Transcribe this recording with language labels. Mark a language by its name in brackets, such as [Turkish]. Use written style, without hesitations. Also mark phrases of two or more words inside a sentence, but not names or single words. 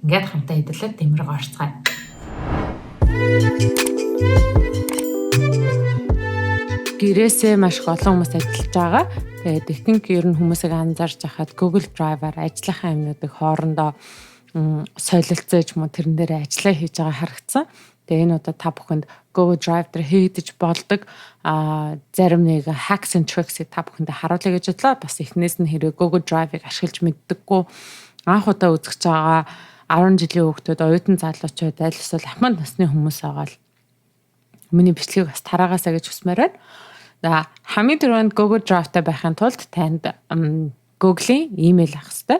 [Mongolian] Ингээд хамтаа хэдүүлээд дэмрэг орцгаая. Гэрээсээ маш их олон хүмүүс ажиллаж байгаа. Тэгээд ихэнх ер нь хүмүүсийг анзаарч байхад Google Drive-аар ажиллах юмнуудыг хоорондоо солилцож мөн тэрэн дээр ажиллаа хийж байгаа харагдсан. Тэгээ энэ удаа та бүхэнд Google Drive дээр хийгдэж болдог зарим нэг [English] hacks and tricks- [Mongolian] ийг та бүхэндээ харуулъя гэж бодлоо. Бас эхнээс нь хэрэг Google Drive-ыг ашиглаж мэддэггүй анх удаа үзэж байгаа 10 жилийн хүүхдүүд, оюутан залуучууд, аль эсвэл ахмад насны хүмүүс байгаа л миний бичлэгийг бас тараагаасаа гэж хүсмээр байна. Хамгийн түрүүнд Google Drive-тай байхын тулд танд Google-ийн имэйл авах хэрэгтэй.